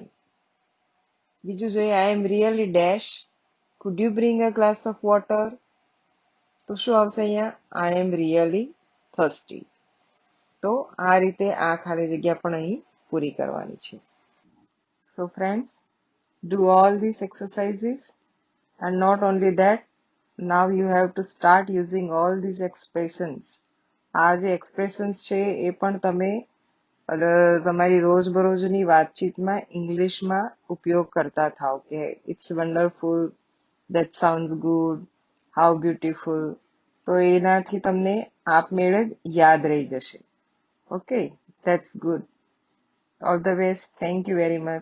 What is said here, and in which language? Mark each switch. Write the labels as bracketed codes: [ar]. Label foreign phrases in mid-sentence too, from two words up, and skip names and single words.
[gu] બીજું જોઈએ, [en] I am really dash, could you bring a glass of water, [gu] તો શું આવશે અહીંયા, [en] I am really thirsty. [gu] તો આ રીતે આ ખાલી જગ્યા પણ અહીં પૂરી કરવાની છે. [en] So friends, do all these exercises, and not only that, now you have to start using all these expressions. [gu] આ જે એક્સપ્રેશન્સ છે એ પણ તમે તમારી રોજબરોજની વાતચીતમાં ઇંગ્લિશમાં ઉપયોગ કરતા થાવ, કે [en] it's wonderful, that sounds good, how beautiful. [gu] તો એનાથી તમને આપમેળે જ યાદ રહી જશે. [en] Okay, that's good. All the best. Thank you very much.